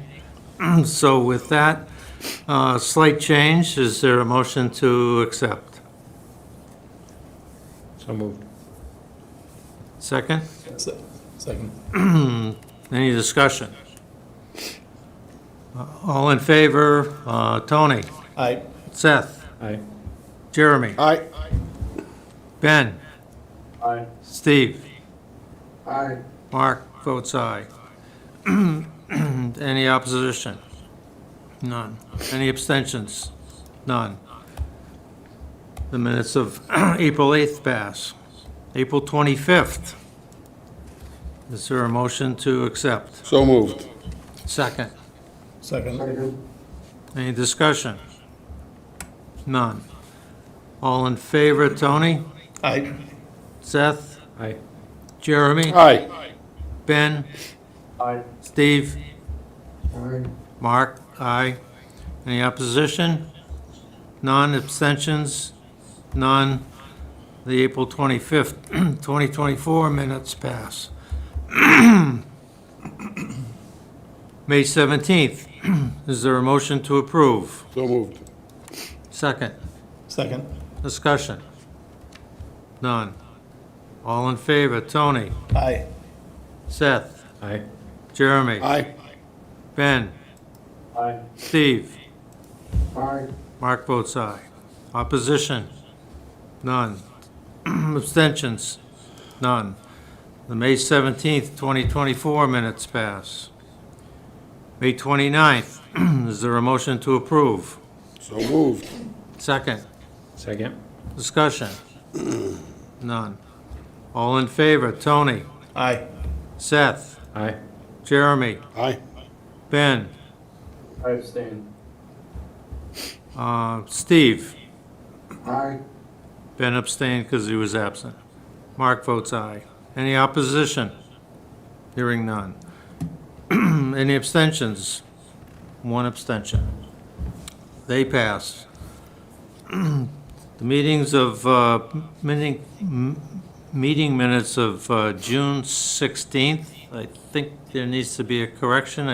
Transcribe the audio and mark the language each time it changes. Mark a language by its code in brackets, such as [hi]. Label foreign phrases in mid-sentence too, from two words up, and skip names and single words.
[en] So with that slight change, is there a motion to accept? So moved. Second? Second. Any discussion? All in favor? Tony? Aye. Seth? Aye. Jeremy? Aye. Ben? Aye. Steve? Aye. Mark votes aye. Any opposition? None. Any abstentions? None. The minutes of April 8th pass. April 25th. Is there a motion to accept? So moved. Second. Second. Second. Any discussion? None. All in favor, Tony? Aye. Seth? Aye. Jeremy? Aye. Ben? Aye. Steve? Aye. Mark? Aye. Any opposition? None. Abstentions? None. The April 25th, 2024 minutes pass. May 17th. Is there a motion to approve? So moved. Second. Second. Discussion? None. All in favor? Tony? Aye. Seth? Aye. Jeremy? Aye. Ben? Aye. Steve? Aye. Mark votes aye. Opposition? None. Abstentions? None. The May 17th, 2024 minutes pass. May 29th, is there a motion to approve? So moved. Second. Second. Discussion? None. All in favor? Tony? Aye. Seth? Aye. Jeremy? Aye. Ben? I abstain. Steve? Aye. Ben abstained because he was absent. Mark votes aye. Any opposition? Hearing none. Any abstentions? One abstention. They pass. The meetings of, meeting minutes of June 16th, I think there needs to be a correction.